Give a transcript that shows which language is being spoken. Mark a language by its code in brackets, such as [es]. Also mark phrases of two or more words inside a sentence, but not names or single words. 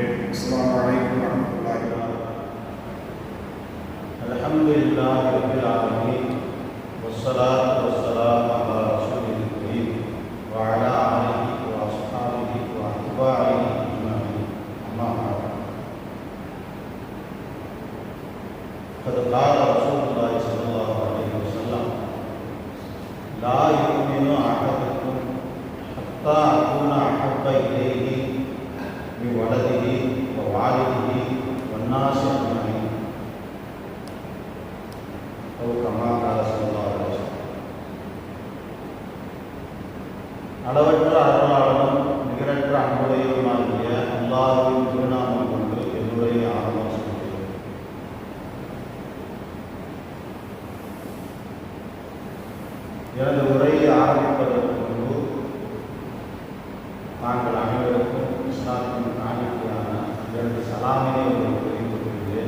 [ar] السلام عليكم ورحمة الله وبركاته. الحمد لله رب العالمين والصلاة والسلام على الرسول الكريم وعلى آله وأصحابه وأتباعه أجمعين. أما بعد. قد قال رسول الله صلى الله عليه وسلم لا يؤمن أحدكم حتى أكون أحب إليه من ولده ووالده والناس أجمعين أو كما قال صلى الله عليه وسلم. [ta] அளவற்ற அருளாளனும் நிகரற்ற அன்புடையவனாகிய அல்லாஹ்வின் திருநாமம் கொண்டு என்னுடைய ஆரம்பம் செய்கிறேன். எனது உரையை ஆரம்பிப்பதற்கு முன்பு தாங்கள் அனைவருக்கும் இஸ்லாத்தின் காணிக்கையான எனது சலாமினை உங்களுக்கு தெரிந்து கொள்கிறேன்.